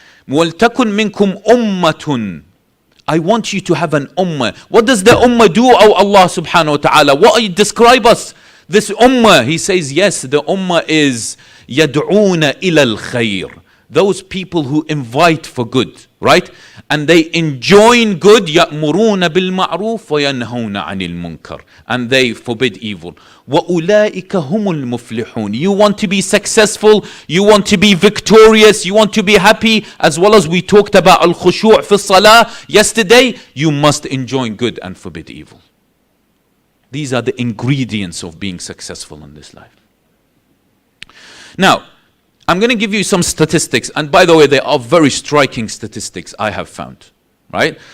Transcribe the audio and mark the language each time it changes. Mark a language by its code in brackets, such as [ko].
[ar] وَلْتَكُنْ مِنْكُمْ أُمَّةٌ. [en] I want you to have an ummah. What does the ummah do, O Allah subhanahu wa ta'ala? What describe us? This ummah, he says, yes, the ummah is [ar] يَدْعُونَ إِلَى الْخَيْرِ. [en] Those people who invite for good, right? And they enjoin good, [ar] يَأْمُرُونَ بِالْمَعْرُوفِ وَيَنْهَوْنَ عَنِ الْمُنْكَرِ. [en] And they forbid evil. [ar] وَأُولَٰئِكَ هُمُ الْمُفْلِحُونَ. [en] You want to be successful, you want to be victorious, you want to be happy, as well as we talked about al-khushu' fi salah yesterday, you must enjoin good and forbid evil. These are the ingredients of being successful in this life. Now, I'm going to give you some statistics, and by the way, they are very striking statistics I have found, right?